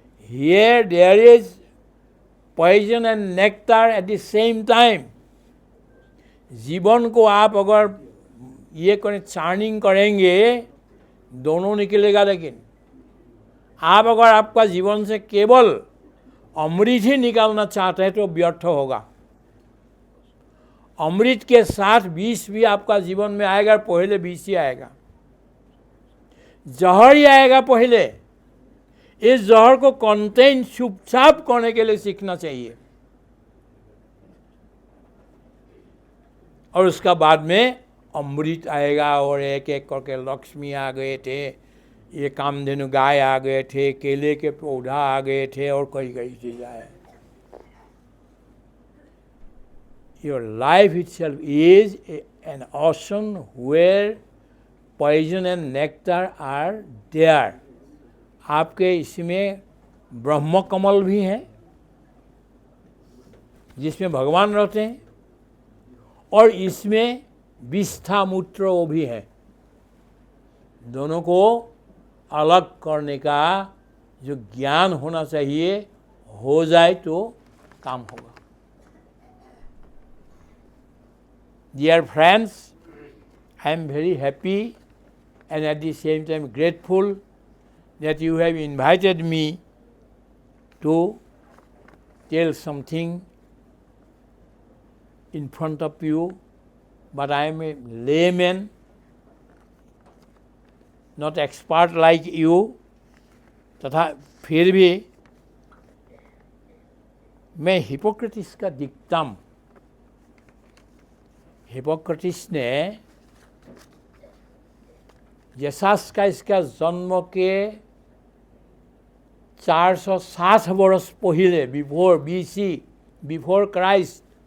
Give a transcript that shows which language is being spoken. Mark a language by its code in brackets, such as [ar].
[en] Here there is poison and nectar at the same time. [hi] जीवन को आप अगर ये करें, चार्निंग करेंगे, दोनों निकलेगा। लेकिन आप अगर आपका जीवन से केवल अमृत ही निकालना चाहते हैं तो व्यर्थ होगा। अमृत के साथ विष भी आपका जीवन में आएगा, पहले विष ही आएगा, जहर ही आएगा पहले। इस जहर को कंटेन चुपचाप करने के लिए सीखना चाहिए, और उसका बाद में अमृत आएगा। और एक एक करके लक्ष्मी आ गए थे, ये कामधेनु गाय आ गए थे, केले के पौधा आ गए थे, और कई कई चीज आए। [en] Your life itself is an ocean where poison and nectar are there. [hi] आपके इसमें ब्रह्म कमल भी हैं जिसमें भगवान रहते हैं, और इसमें विष्ठा मूत्र वो भी है। दोनों को अलग करने का जो ज्ञान होना चाहिए हो जाए तो काम होगा। [en] Dear friends, I am very happy and at the same time grateful that you have invited me to tell something in front of you, but I am a layman, not expert like you. [hi] तथा फिर भी मैं Hippocrates का दिखता हूँ। Hippocrates ने Jesus का इसका जन्म के 460 वर्ष पहले, [en] before BC, before Christ,